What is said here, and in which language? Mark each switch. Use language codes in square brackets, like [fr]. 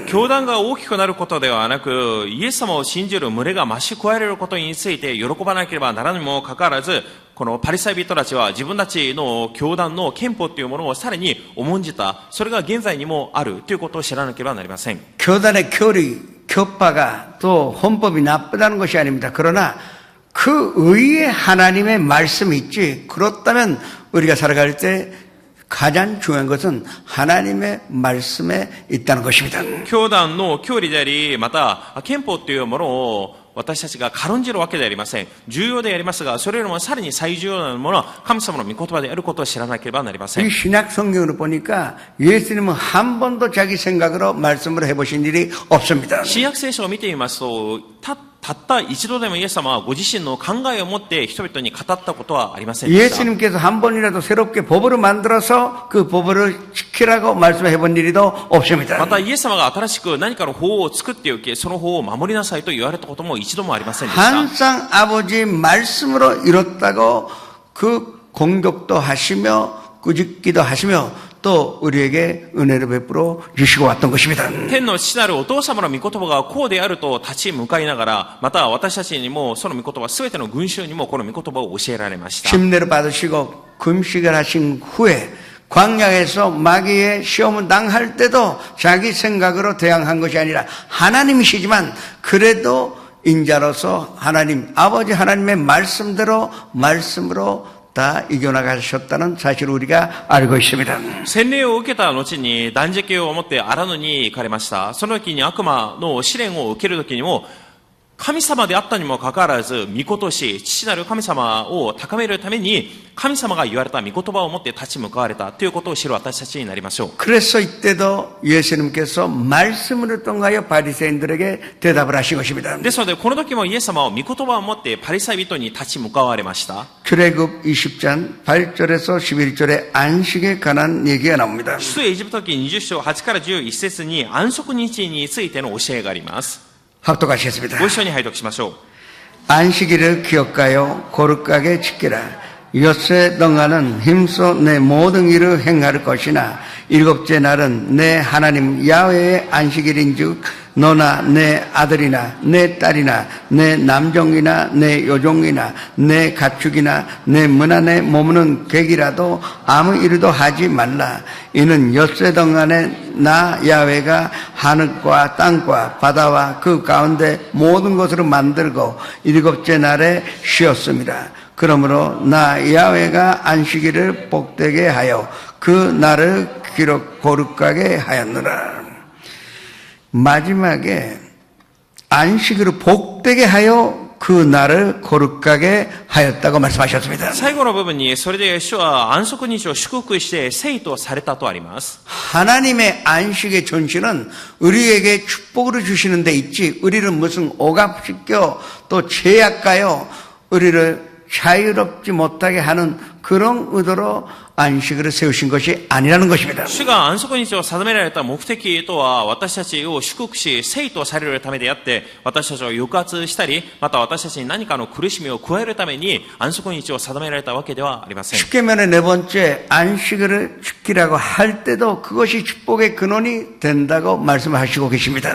[ja] 教団が大きくなることではなく、イエス様を信じる群れが増し加えられることについて喜ばなければならぬにもかかわらず、このパリサイ人たちは自分たちの教団の憲法というものをさらに重んじた、それが現在にもあるということを知らなければなりません。 [ko] 교단의 교리, 교파가 또 헌법이 나쁘다는 것이 아닙니다. 그러나 그 의에 하나님의 말씀이 있지. 그렇다면 우리가 살아갈 때 가장 중요한 것은 하나님의 말씀에 있다는 것입니다. [ja] 教団の教理であり、また憲法というものを私たちが軽んじるわけではありません。重要でありますが、それよりもさらに最重要なものは神様の御言葉であることを知らなければなりません。 [ko] 이 신약 성경으로 보니까 예수님은 한 번도 자기 생각으로 말씀을 해보신 일이 없습니다. [ja] 新約聖書を見てみますと、たった一度でもイエス様はご自身の考えを持って人々に語ったことはありませんでした。 [ko] 예수님께서 한 번이라도 새롭게 법으로 만들어서 그 법을 지키라고 말씀해 본 일도 없습니다. [ja] またイエス様が新しく何かの法を作っておき、その法を守りなさいと言われたことも一度もありませんでした。 [ko] 항상 아버지 말씀으로 이뤘다고 그 공격도 하시며 꾸짖기도 하시며 또 우리에게 은혜를 베풀어 주시고 왔던 것입니다. [ja] 天の父なるお父様の御言葉がこうであると立ち向かいながら、また私たちにもその御言葉、すべての群衆にもこの御言葉を教えられました。 [ko] 침례를 받으시고 금식을 하신 후에 광야에서 마귀의 시험을 당할 때도 자기 생각으로 대항한 것이 아니라 하나님이시지만 그래도 인자로서 하나님, 아버지 하나님의 말씀으로 다 이겨나가셨다는 사실을 우리가 알고 있습니다. [ja] 洗礼を受けた後に断食を持って荒野に行かれました。その時に悪魔の試練を受ける時にも、神様であったにもかかわらず、御子とし、父なる神様を高めるために、神様が言われた御言葉を持って立ち向かわれたということを知る私たちになりましょう。 [ko] 그래서 이때도 예수님께서 말씀을 통하여 바리새인들에게 대답을 하신 것입니다. [ja] ですので、この時もイエス様は御言葉を持ってパリサイ人に立ち向かわれました。 [ko] 출애굽 20장 8절에서 11절에 안식에 관한 얘기가 나옵니다. [ja] 出エジプト記20章8から11節に安息日についての教えがあります。 [ko] 합독하시겠습니다. [ja] ご一緒に拝読しましょう。 [ko] 안식일을 기억하여 거룩하게 지키라. 엿새 동안은 힘써 내 모든 일을 행할 것이나 일곱째 날은 내 하나님 야훼의 안식일인즉 너나 내 아들이나 내 딸이나 내 남종이나 내 여종이나 내 가축이나 내 문 안에 머무는 객이라도 아무 일도 하지 말라. 이는 엿새 동안에 나 야훼가 하늘과 땅과 바다와 그 가운데 모든 것으로 만들고 일곱째 날에 쉬었습니다. 그러므로 나 야훼가 안식일을 복되게 하여 그 날을 거룩하게 하였노라. 마지막에 안식일을 복되게 하여 그 날을 거룩하게 하였다고 말씀하셨습니다. [ja] 最後の部分に、それで主は安息日を祝福して聖とされたとあります。 [ko] 하나님의 안식의 존실은 우리에게 축복을 주시는 데 있지, 우리를 무슨 억압시켜 또 제약하여 우리를 자유롭지 못하게 하는 그런 의도로 안식일을 세우신 것이 아니라는 것입니다. [ja] 主が安息日を定められた目的とは、私たちを祝福し、聖とされるためであって、私たちを抑圧したり、また私たちに何かの苦しみを加えるために安息日を定められたわけではありません。 [ko] 십계명의 네 번째 안식일을 지키라고 할 때도 그것이 축복의 근원이 된다고 말씀하시고 계십니다.